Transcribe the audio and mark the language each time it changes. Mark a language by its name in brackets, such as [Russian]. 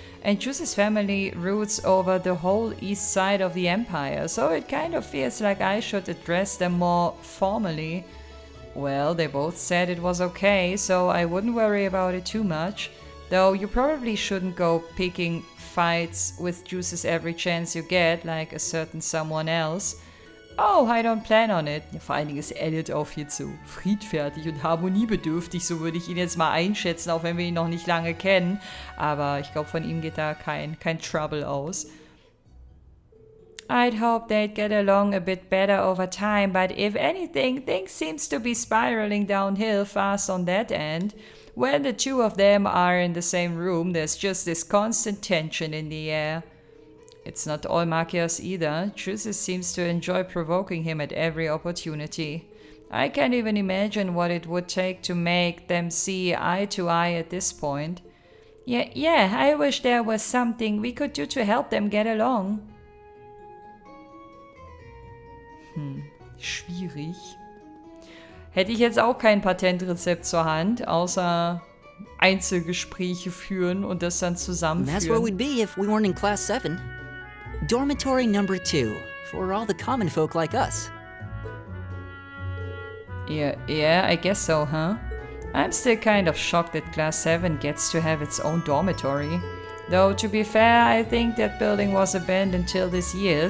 [English] And Juice's family roots over the whole east side of the empire, so it kind of feels like I should address them more formally. Well, they both said it was okay, so I wouldn't worry about it too much. Though you probably shouldn't go picking fights with Juices every chance you get, like a certain someone else. Oh, I don't plan on it. [German] Vor allen Dingen ist Elliot auch viel zu friedfertig und harmoniebedürftig, so würde ich ihn jetzt mal einschätzen, auch wenn wir ihn noch nicht lange kennen. Aber ich glaube, von ihm geht da kein Trouble aus. [English] I'd hope they'd get along a bit better over time, but if anything, things seems to be spiraling downhill fast on that end. When the two of them are in the same room, there's just this constant tension in the air. It's not all Machias either. Juices seems to enjoy provoking him at every opportunity. I can't even imagine what it would take to make them see eye to eye at this point. Yeah, I wish there was something we could do to help them get along. [German] Schwierig. Hätte ich jetzt auch kein Patentrezept zur Hand, außer Einzelgespräche führen und das dann zusammenführen. [English] That's where we'd be if we weren't in Class 7. Dormitory number 2, for all the common folk like us. Yeah, I guess so, huh? I'm still kind of shocked that Class 7 gets to have its own dormitory. Though, to be fair, I think that building was abandoned till this year.